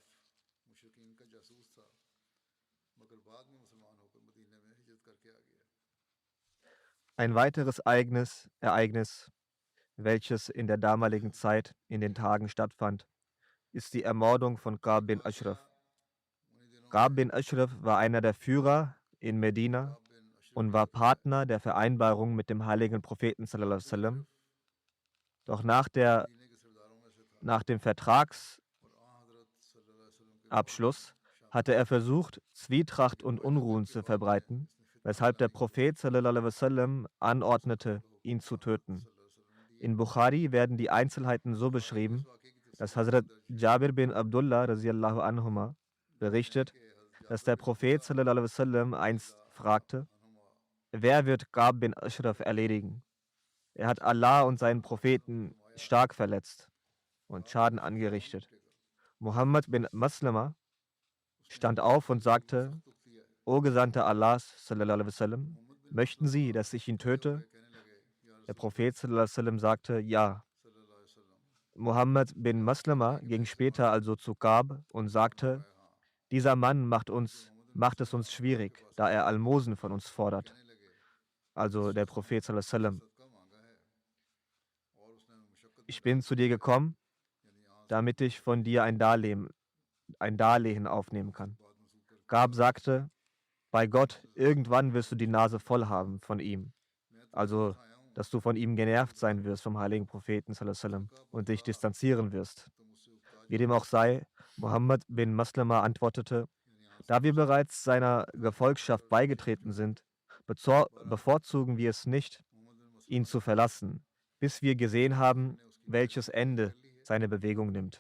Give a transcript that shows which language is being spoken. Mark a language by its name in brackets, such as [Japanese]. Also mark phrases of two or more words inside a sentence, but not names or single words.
[German] Ein weiteres Ereignis, welches in der damaligen Zeit in den Tagen stattfand, ist die Ermordung von Ka'b bin Ashraf. Ka'b bin Ashraf war einer der Führer in Medina und war Partner der Vereinbarung mit dem heiligen Propheten [Arabic] صلى الله عليه وسلم. [German] Doch nach dem Vertragsabschluss hatte er versucht, Zwietracht und Unruhen zu verbreiten, weshalb der Prophet [Arabic] صلى الله عليه وسلم [German] anordnete, ihn zu töten. In Bukhari werden die Einzelheiten so beschrieben, dass Hazrat Jabir bin Abdullah [Arabic] رضي الله عنهما [German] berichtet, dass der Prophet [Arabic] صلى الله عليه وسلم [German] einst fragte, wer wird Ka'b bin Ashraf erledigen? Er hat Allah und seinen Propheten stark verletzt und Schaden angerichtet. Muhammad bin Maslama stand auf und sagte, O Gesandter Allahs, [Arabic] صلى الله عليه وسلم, [German] möchten Sie, dass ich ihn töte? Der Prophet [Arabic] صلى الله عليه وسلم [German] sagte, ja. Muhammad bin Maslama ging später also zu Ka'b und sagte, dieser Mann macht es uns schwierig, da er Almosen von uns fordert. Also der Prophet [Arabic] صلى الله عليه وسلم. [German] Ich bin zu dir gekommen, damit ich von dir ein Darlehen aufnehmen kann. Ka'b sagte, bei Gott, irgendwann wirst du die Nase voll haben von ihm. Also dass du von ihm genervt sein wirst vom heiligen Propheten [Arabic] صلى الله عليه وسلم, [German] und dich distanzieren wirst. Wie dem auch sei, Muhammad bin Maslama antwortete: Da wir bereits seiner Gefolgschaft beigetreten sind, bevorzugen wir es nicht, ihn zu verlassen, bis wir gesehen haben, welches Ende seine Bewegung nimmt.